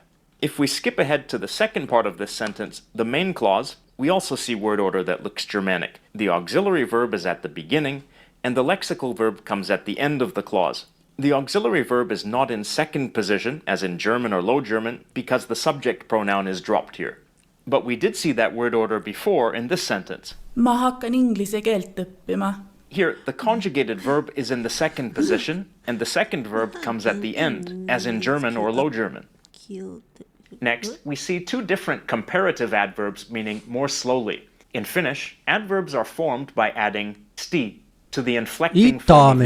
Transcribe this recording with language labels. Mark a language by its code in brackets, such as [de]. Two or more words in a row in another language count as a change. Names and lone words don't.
[en] If we skip ahead to the second part of this sentence, the main clause, we also see word order that looks Germanic. The auxiliary verb is at the beginning, and the lexical verb comes at the end of the clause. The auxiliary verb is not in second position, as in German or Low German, because the subject pronoun is dropped here. But we did see that word order before in this sentence. [et] Ma hakkan inglise keelt õppima. [en] Here, the conjugated verb is in the second position, and the second verb comes at the end, as in German or Low German. Cute. Next, we see two different comparative adverbs meaning more slowly. In Finnish, adverbs are formed by adding sti to the inflecting form of the